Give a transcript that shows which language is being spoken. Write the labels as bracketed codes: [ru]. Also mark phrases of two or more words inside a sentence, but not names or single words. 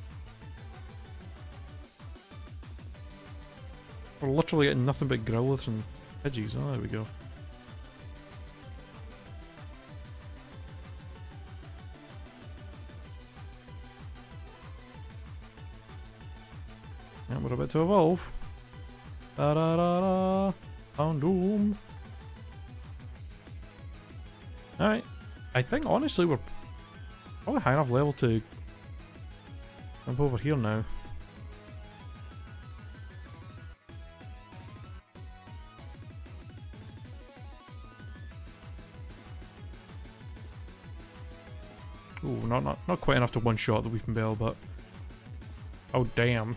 [en] We're literally getting nothing but Growliths and Pidgeys. Oh, there we go. Yeah, we're about to evolve. Da da da da. Houndoom. Alright. I think honestly we're probably high enough level to jump over here now. Ooh, not quite enough to one-shot the Weeping Bell, but oh damn.